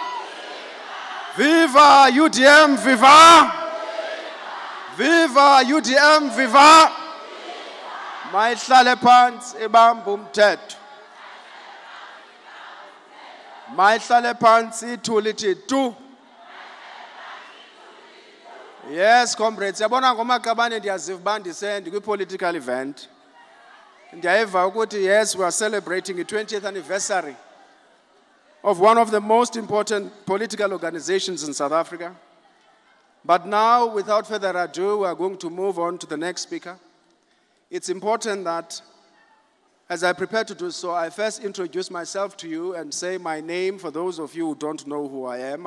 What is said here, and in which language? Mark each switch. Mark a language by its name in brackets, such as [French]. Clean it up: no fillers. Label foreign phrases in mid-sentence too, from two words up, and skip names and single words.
[English] Viva UDM, viva! Viva UDM, viva! [Xhosa] Mayihlale phansi ibambe umthetho. Mayihlale phansi ithule ithi tu. [English] Yes, comrades, [Xhosa] yabona ngoMaqabane ndiyaziva uba ndikwi- [English] political event. [Xhosa] Ndiyayiva ukuthi [English] yes, we are celebrating the 20th anniversary of one of the most important political organizations in South Africa. But now, without further ado, we are going to move on to the next speaker. It's important that, as I prepare to do so, I first introduce myself to you and say my name for those of you who don't know who I am.